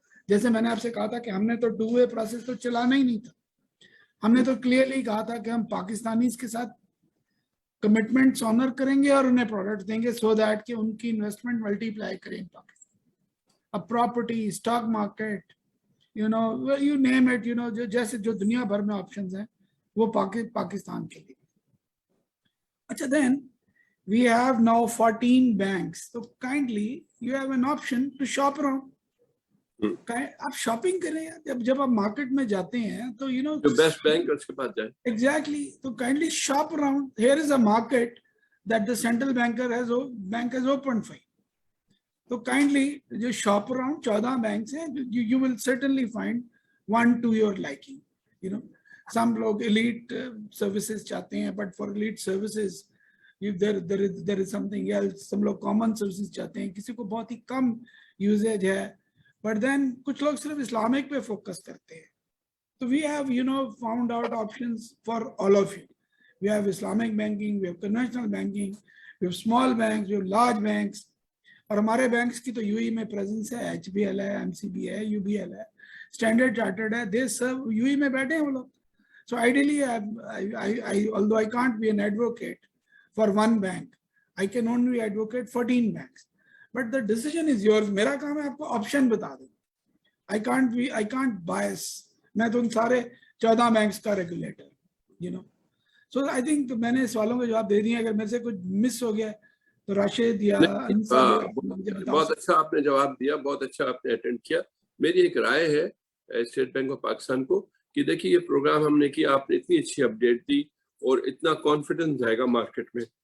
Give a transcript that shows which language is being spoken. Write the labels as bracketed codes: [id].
[ur] جیسے میں نے آپ سے کہا تھا کہ ہم نے تو 2 وے پروسیس تو چلانا ہی نہیں تھا، ہم نے تو کلیئرلی کہا تھا کہ ہم پاکستانیز کے ساتھ کمٹمنٹس آنر کریں گے اور انہیں پروڈکٹ دیں گے [en] so that [ur] کہ ان کی انویسٹمنٹ ملٹی پلائی کریں پاکستان. اب property, stock market, [en] you name it, [ur] جیسے جو دنیا بھر میں آپشنز ہیں وہ پاکستان کے لیے. اچھا دین [en] we have now 14 banks, so kindly you have an option to shop around. [ur] آپ شاپنگ کریں، جب آپ مارکیٹ میں جاتے ہیں تو جو بیسٹ بینک اس کے پاس جائیں. [en] exactly, [ur] تو [en] kindly shop around. Here is a market that the central bank has opened for you. [ur] تو [en] kindly [ur] جو [en] shop around 14 banks [ur] ہیں, [en] you will certainly find one to your liking. Some [ur] لوگ [en] elite services [ur] چاہتے ہیں, [en] but for elite services there is something else. [ur] سم لوگ [en] common services [ur] چاہتے ہیں, کسی کو بہت ہی کم [en] usage [ur] ہے, [en] but then [ur] کچھ لوگ صرف اسلامک پہ فوکس کرتے ہیں. [en] So we have found out options for all of you. We have Islamic banking, we have conventional banking, we have small banks, we have large banks. [ur] اور ہمارے banks کی تو یو ای میں presence ہے, H be L ہے, M C B ہے, you be L ہے, standard chartered ہے, دے سب یو ای میں بیٹھے ہیں وہ لوگ. [en] So ideally, although I can't be an advocate for one bank, I can only advocate 14 banks. But the decision is yours. [ur] میرا کام ہے آپ کو آپشن بتا دوں. [en] I can't bias. [ur] میں تو ان سارے 14 بینکس کا ریگولیٹر. [en] So I think [ur] میں نے سوالوں کے جواب دے دیے. اگر میرے سے کچھ مس ہو گیا تو راشد یا بہت اچھا آپ نے جواب دیا, بہت اچھا آپ نے اٹینڈ کیا. میری ایک رائے ہے اسٹیٹ بینک آف پاکستان کو کہ دیکھیے یہ پروگرام ہم نے کیا, آپ نے اتنی اچھی اپڈیٹ دی اور اتنا کانفیڈنس جائے گا مارکیٹ میں.